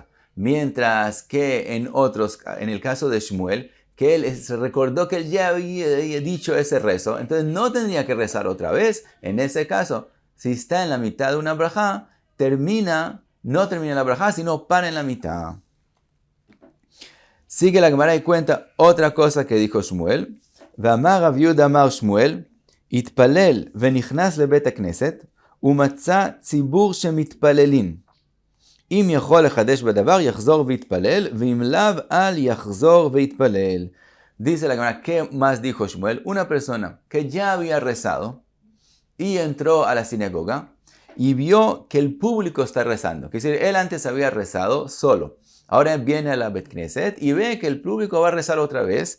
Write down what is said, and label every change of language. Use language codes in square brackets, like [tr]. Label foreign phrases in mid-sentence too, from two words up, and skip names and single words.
[es] Mientras que en el caso de Shmuel, que él se recordó que él ya había dicho ese rezo, entonces no tendría que rezar otra vez. En ese caso, si está en la mitad de una braja, no termina la braja, sino para en la mitad. Sigue la Gemara y cuenta otra cosa que dijo Shmuel. [he] ואמר רב יהודה אמר שמואל, התפלל ונכנס לבית הכנסת ומצא ציבור שמתפללים. אם יכול לחדש בדבר יחזור ויתפלל, ואם לאו אל יחזור ויתפלל. [es] Dice la Gemara, ¿qué más dijo Shmuel? Una persona que ya había rezado y entró a la sinagoga y vio que el público está rezando. Es decir, él antes había rezado solo. Ahora viene a la Bet Knesset y ve que el público va a rezar otra vez.